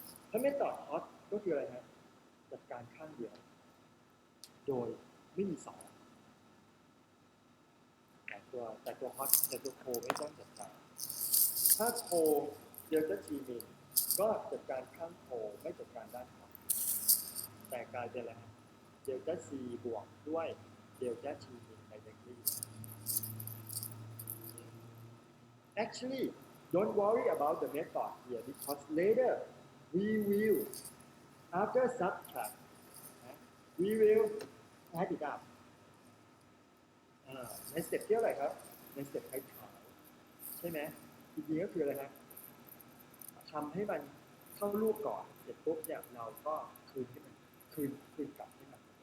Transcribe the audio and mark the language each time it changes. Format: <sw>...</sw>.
<th>ถ้าเมธอด hot ก็คืออะไรครับจัดการข้างเดียว โดยไม่มีสองแต่ตัว hot แต่ตัว cold ไม่ต้องจัดการ ถ้า cold delta t min ก็จัดการข้าง cold ไม่จัดการด้าน hot แต่กลายเป็นอะไรครับ delta c บวกด้วย delta t min directly.</th> <en>Actually, don't worry about the method here because later we will, after subtract, we will add it up.</en> <th>ในสเต็ปที่เท่าไหร่ครับ ในสเต็ปท้ายๆใช่ไหมจริงๆก็คืออะไรครับทำให้มันเข้ารูปก่อนเสร็จปุ๊บเนี่ยเราก็คืนกลับให้มัน</th>